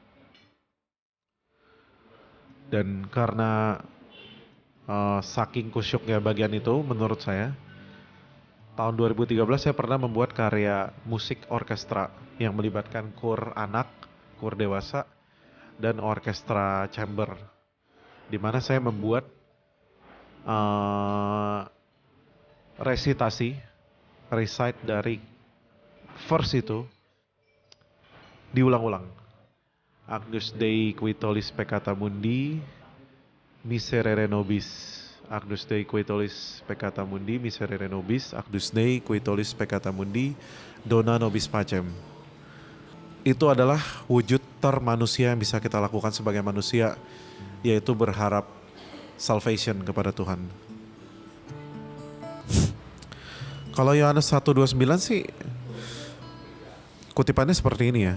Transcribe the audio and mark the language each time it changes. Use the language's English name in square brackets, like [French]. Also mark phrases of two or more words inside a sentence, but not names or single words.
[Indonesian] Dan karena saking kusyuknya bagian itu menurut saya, tahun 2013 saya pernah membuat karya musik orkestra yang melibatkan kur anak, kur dewasa, dan orkestra chamber. Di mana saya membuat recite dari verse itu diulang-ulang. [Latin] Agnus Dei qui tollis peccata mundi, miserere nobis. Agnus Dei qui tollis peccata mundi, miserere nobis. Agnus Dei qui tollis peccata mundi, dona nobis pacem. [Indonesian] Itu adalah wujud termanusia yang bisa kita lakukan sebagai manusia, yaitu berharap salvation kepada Tuhan. Kalau Yohanes 1:29 sih kutipannya seperti ini ya.